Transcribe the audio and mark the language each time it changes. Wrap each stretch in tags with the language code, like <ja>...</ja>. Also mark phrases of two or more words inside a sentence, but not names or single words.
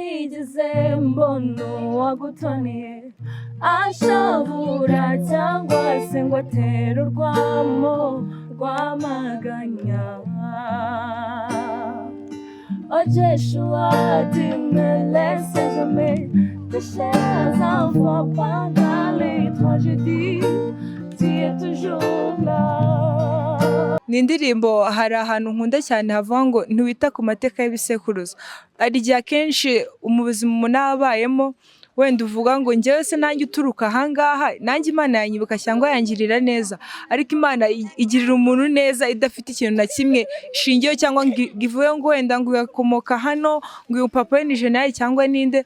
<rw>sinigeze mbona uwagutoniye ashabura cyangwa se ngo atere urwamo rwamaganya.</rw> <fr>Oh Joshua, tu me laisses jamais pécher un fois pendant les tragédies, tu es toujours là.</fr> <rw>Ni indirimbo hari ahantu nkunda cyane havuga ngo ntiwita ku mateka y'ibisekuruza. Hari igihe akenshi mu buzima umuntu aba abayemo wenda uvuga ngo njyewe se nanjye uturuka ahangaha nanjye Imana yanyibuka cyangwa yangirira neza, ariko Imana igirira umuntu neza idafite ikintu na kimwe ishingiyeho cyangwa ngo ivuye ngo wenda ngo uyakomoka hano ngo uyu papa we ni jenerali cyangwa ninde.</rw>